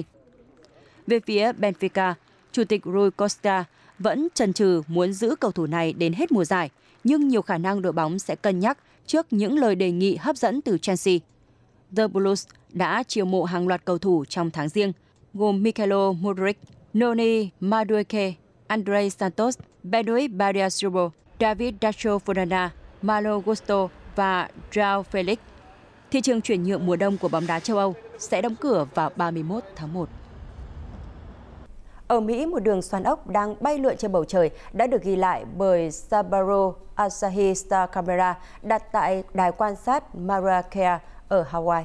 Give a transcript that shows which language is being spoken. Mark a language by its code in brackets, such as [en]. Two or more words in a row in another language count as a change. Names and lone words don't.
[vi] Về phía Benfica, Chủ tịch Rui Costa vẫn chần chừ muốn giữ cầu thủ này đến hết mùa giải, nhưng nhiều khả năng đội bóng sẽ cân nhắc trước những lời đề nghị hấp dẫn từ Chelsea. The Blues đã chiêu mộ hàng loạt cầu thủ trong tháng riêng, gồm Mykhailo Mudryk, Noni Madueke, Andrei Santos, Benoit Badiashile, David Dacho Fofana, Malo Gusto và João Felix. Thị trường chuyển nhượng mùa đông của bóng đá châu Âu sẽ đóng cửa vào 31 tháng 1. Ở Mỹ, một đường xoắn ốc đang bay lượn trên bầu trời đã được ghi lại bởi Subaru Asahi Star Camera đặt tại đài quan sát Mauna Kea ở Hawaii.